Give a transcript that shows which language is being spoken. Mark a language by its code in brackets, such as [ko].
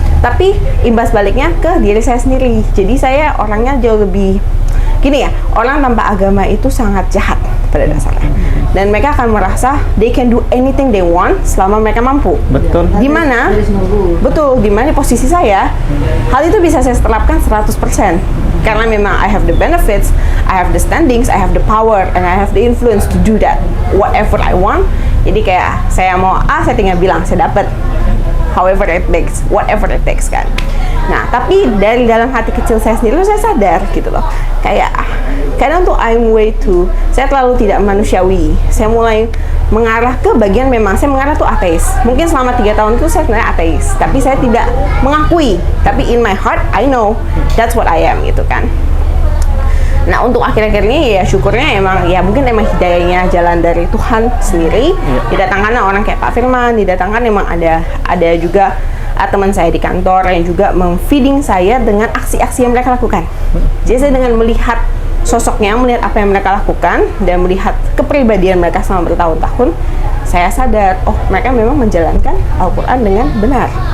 [id] Tapi imbas baliknya ke diri saya sendiri. Jadi saya orangnya jauh lebih gini ya, orang tanpa agama itu sangat jahat pada dasarnya. Dan mereka akan merasa [en] they can do anything they want [id] selama mereka mampu. Betul. Di mana? Betul, di mana posisi saya, hal itu bisa saya terapkan 100%. Karena memang [en] I have the benefits, I have the standings, I have the power, and I have the influence to do that whatever I want. [id] Jadi kayak saya mau A, saya tinggal bilang saya dapat. [en] However it takes, whatever it takes [id] kan. Nah, tapi dari dalam hati kecil saya sendiri saya sadar gitu loh. Kayak kadang tuh [en] I'm way too, [id] saya terlalu tidak manusiawi. Saya mulai mengarah ke bagian memang saya mengarah tuh ateis. Mungkin selama 3 tahun itu saya sebenarnya ateis, tapi saya tidak mengakui. Tapi [en] in my heart I know that's what I am [id] gitu kan. Nah, untuk akhir-akhir ini ya syukurnya emang ya mungkin emang hidayahnya jalan dari Tuhan sendiri. Didatangkan orang kayak Pak Firman, didatangkan emang ada juga teman saya di kantor yang juga memfeeding saya dengan aksi-aksi yang mereka lakukan. Jadi saya dengan melihat sosoknya, melihat apa yang mereka lakukan dan melihat kepribadian mereka selama bertahun-tahun, saya sadar, oh mereka memang menjalankan Al-Quran dengan benar.